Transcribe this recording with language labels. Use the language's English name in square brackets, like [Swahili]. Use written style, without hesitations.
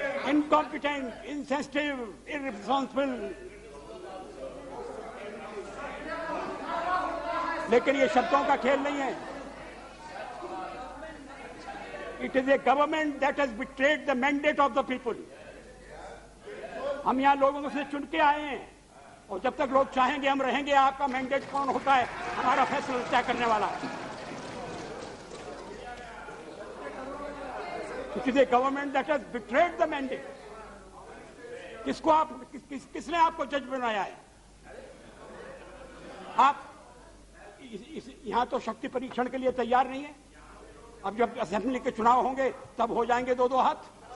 [English] Incompetent, insensitive, irresponsible. [Hindi] लेकिन ये शब्दों का खेल नहीं है, [English] It is a government that has betrayed the mandate of the people. [Hindi] हम यहाँ लोगों से चुन के आए हैं और जब तक लोग चाहेंगे हम रहेंगे। आपका मैंडेट कौन होता है हमारा फैसला तय करने वाला। [English] It is a government that has betrayed the mandate. [Hindi] किसको आप किसने आपको जज बनाया है? आप यहां तो शक्ति परीक्षण के लिए तैयार नहीं है। अब जब असेंबली के चुनाव होंगे तब हो जाएंगे दो हाथ।